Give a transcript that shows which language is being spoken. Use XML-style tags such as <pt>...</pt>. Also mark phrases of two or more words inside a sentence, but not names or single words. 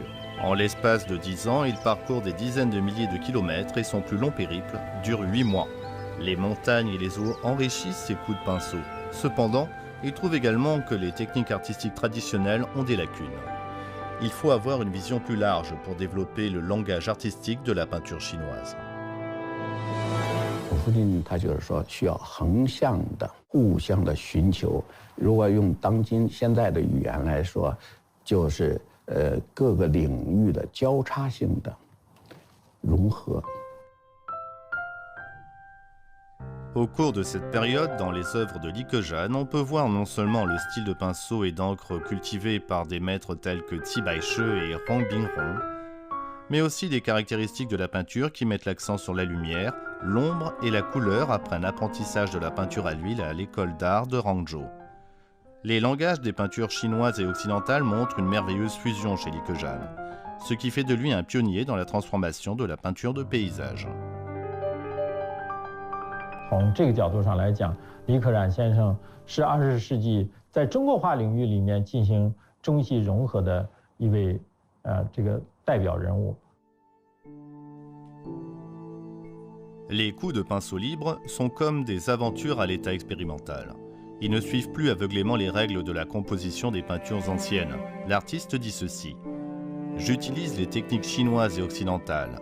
<fr>En l'espace de 10 ans, il parcourt des dizaines de milliers de kilomètres et son plus long périple dure 8 mois. Les montagnes et les eaux enrichissent ses coups de pinceau. Cependant, il trouve également que les techniques artistiques traditionnelles ont des lacunes. Il faut avoir une vision plus large pour développer le langage artistique de la peinture chinoise.</fr> <zh>普夫金他就是说需要横向的、互相的寻求。如果用当今现在的语言来说，就是各个领域的交叉性的融合。</zh> <fr>Au cours de cette période, dans les œuvres de Li Keqian, on peut voir non seulement le style de pinceau et d'encre cultivé par des maîtres tels que Ti Baishi et Rong Binrong, mais aussi des caractéristiques de la peinture qui mettent l'accent sur la lumière, l'ombre et la couleur après un apprentissage de la peinture à l'huile à l'école d'art de Hangzhou. Les langages des peintures chinoises et occidentales montrent une merveilleuse fusion chez Li Keqian, ce qui fait de lui un pionnier dans la transformation de la peinture de paysage.</fr> <zh>从这个角度上来讲，李可染先生是20世纪在中国画领域里面进行中西融合的一位这个代表人物。</zh> <fr>Les coups de pinceau libre sont comme des aventures à l'état expérimental. Ils ne suivent plus aveuglément les règles de la composition des peintures anciennes. L'artiste dit ceci: « J'utilise les techniques chinoises et occidentales.</fr>